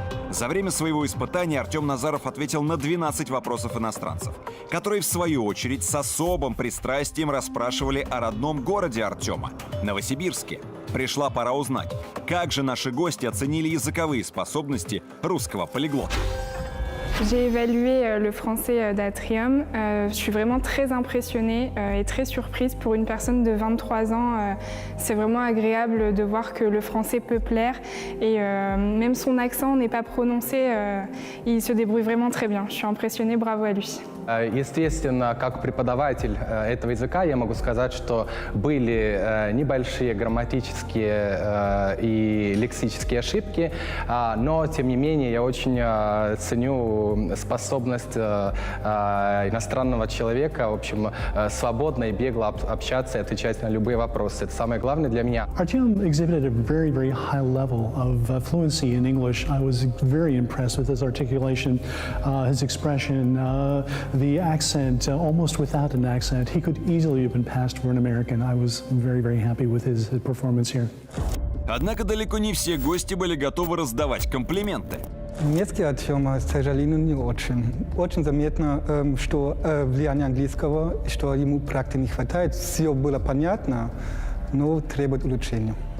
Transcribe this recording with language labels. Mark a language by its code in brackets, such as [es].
[ru] За время своего испытания Артем Назаров ответил на 12 вопросов иностранцев, которые, в свою очередь, с особым пристрастием расспрашивали о родном городе Артема – Новосибирске. Пришла пора узнать, как же наши гости оценили языковые способности русского полиглота. [fr] J'ai évalué le français d'Atrium. Je suis vraiment très impressionnée et très surprise pour une personne de 23 ans. C'est vraiment agréable de voir que le français peut plaire et même son accent n'est pas prononcé. Il se débrouille vraiment très bien. Je suis impressionnée, bravo à lui. [ru] Естественно, как преподаватель этого языка я могу сказать, что были небольшие грамматические и лексические ошибки, но, тем не менее, я очень ценю способность иностранного человека, в общем, свободно и бегло общаться и отвечать на любые вопросы. Это самое главное для меня. [en] Artyom exhibited a very, very high level of fluency in English. I was very impressed with his articulation, his expression, the accent, almost without an accent. He could easily have been passed for an American. I was very, very happy with his performance here. [ru] Однако далеко не все гости были готовы раздавать комплименты. Немецкий Артема, к сожалению, не очень. Очень заметно, что влияние английского, что ему практики не хватает. Все было понятно, но требует улучшения.